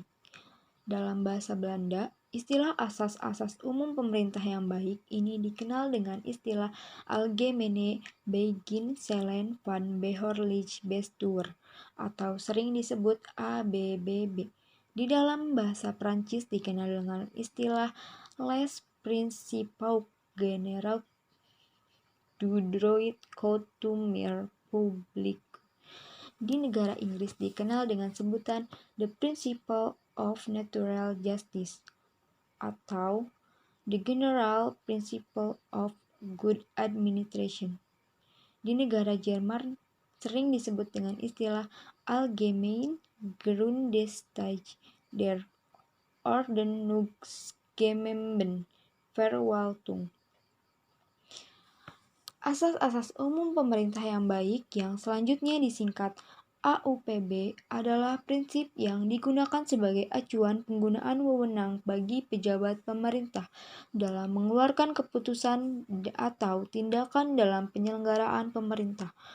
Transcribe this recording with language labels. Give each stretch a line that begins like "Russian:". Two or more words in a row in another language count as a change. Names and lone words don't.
Indonesian: Dalam bahasa Belanda, istilah asas-asas umum pemerintah yang baik ini dikenal dengan istilah
Dutch: Algemene Beginselen van Behoorlijk Bestuur
Indonesian: atau sering disebut ABBB. Di dalam bahasa Prancis dikenal dengan istilah
French: Les Principaux Généraux du droit coutumier public.
Indonesian: Di negara Inggris dikenal dengan sebutan
English: The Principle of Natural Justice atau The General Principle of Good Administration.
Indonesian: Di negara Jerman sering disebut dengan istilah
German: Allgemeine Grundgesetz der Ordnungsgemeinen Verwaltung.
Indonesian: Asas-asas umum pemerintah yang baik yang selanjutnya disingkat AUPB adalah prinsip yang digunakan sebagai acuan penggunaan wewenang bagi pejabat pemerintah dalam mengeluarkan keputusan atau tindakan dalam penyelenggaraan pemerintah.